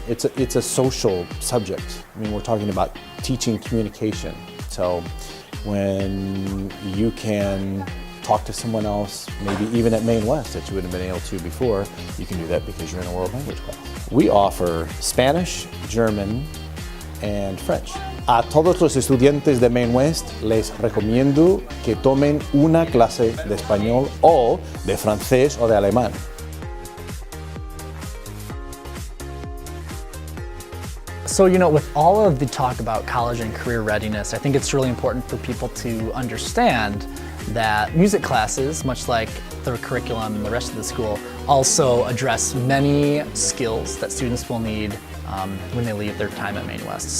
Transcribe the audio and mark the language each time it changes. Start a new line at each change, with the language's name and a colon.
English: It's a social subject. I mean, we're talking about teaching communication. So when you can talk to someone else, maybe even at Maine West that you wouldn't have been able to before, you can do that because you're in a world language class. We offer Spanish, German, and French.
Spanish: A todos los estudiantes de Maine West les recomiendo que tomen una clase de español o de francés o de alemán.
English: So, you know, with all of the talk about college and career readiness, I think it's really important for people to understand that music classes, much like the curriculum and the rest of the school, also address many skills that students will need when they leave their time at Maine West.